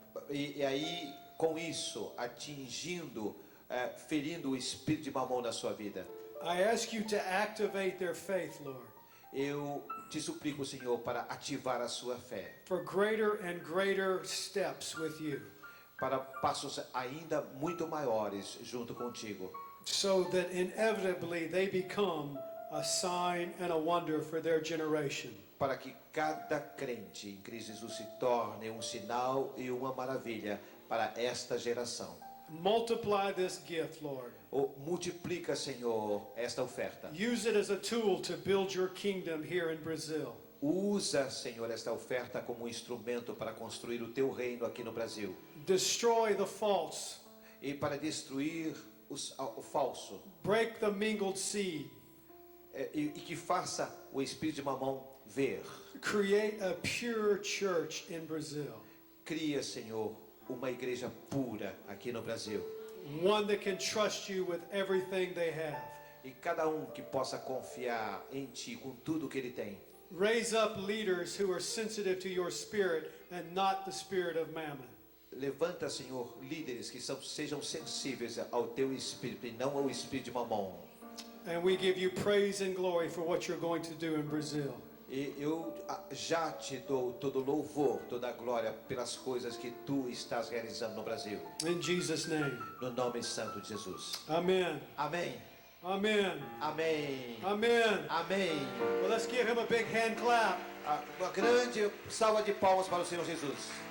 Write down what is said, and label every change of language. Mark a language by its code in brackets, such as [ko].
[pt] E aí, com isso, atingindo, ferindo o espírito de Mamon na sua vida. [en] I ask you to activate their faith, Lord. [pt] Eu te suplico, Senhor, para ativar a sua fé. [en] For greater and greater steps with you. [pt] Para passos ainda muito maiores junto contigo. [en] So that inevitably they become a sign and a wonder for their generation. [pt] Para que cada crente em Cristo Jesus se torne um sinal e uma maravilha para esta geração. [en] Multiply this gift, Lord. [pt] Multiplica, Senhor, esta oferta. [en] Use it as a tool to build your kingdom here in Brazil. [pt] Usa, Senhor, esta oferta como instrumento para construir o teu reino aqui no Brasil. [en] Destroy the false. [pt] E para destruir o falso. [en] Break the mingled seed. [pt] E que faça o espírito de Mamon ver. [en] Create a pure church in Brazil. [pt] Cria, Senhor, uma igreja pura aqui no Brasil. [en] One that can trust you with everything they have. [pt] E cada um que possa confiar em ti com tudo que ele tem. [en] Raise up leaders who are sensitive to your spirit and not the spirit of mammon. [pt] Levanta, Senhor, líderes que sejam sensíveis ao teu espírito e não ao espírito de Mamon. [en] And we give you praise and glory for what you're going to do in Brazil. [pt] E eu já te dou todo louvor, toda glória pelas coisas que tu estás realizando no Brasil. [en] In Jesus' name. [pt] No nome santo de Jesus. [en] Amen. [pt] Amém. [en] Amen. [pt] Amém. [en] Amen. [pt] Amém. [en] Well, let's give him a big hand clap. [pt] Uma grande salva de palmas para o Senhor Jesus.